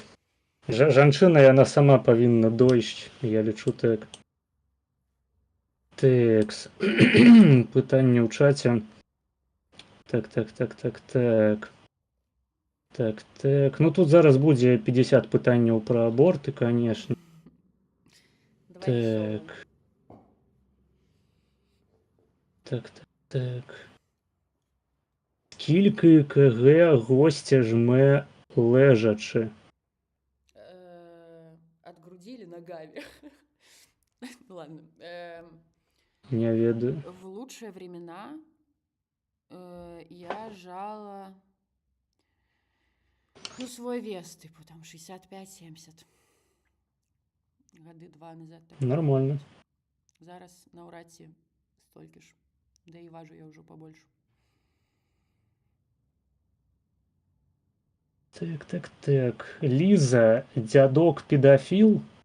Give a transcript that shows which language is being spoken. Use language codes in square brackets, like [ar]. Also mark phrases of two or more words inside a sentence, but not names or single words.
[be] Жанчына, яна сама павінна дойсць, я лічу так. Тэкс. Пытанне ў чаце. Так. Ну тут зараз будзе 50 пытанняў пра аборты, канешне. Так. [uk] Скільки КГ гостя жме лежачы? [ru] От груди или ногами? Ладно. [be] Не ведаю. [ru] В лучшие времена я жала, ну, свой вес, типу, там, 65-70. [be] Гады 2 назад. Так. Нормально. Зараз наўрад ці столькі ж. Да і важу я ўжо пабольш. [ru] Так. Лиза, дядок педофил?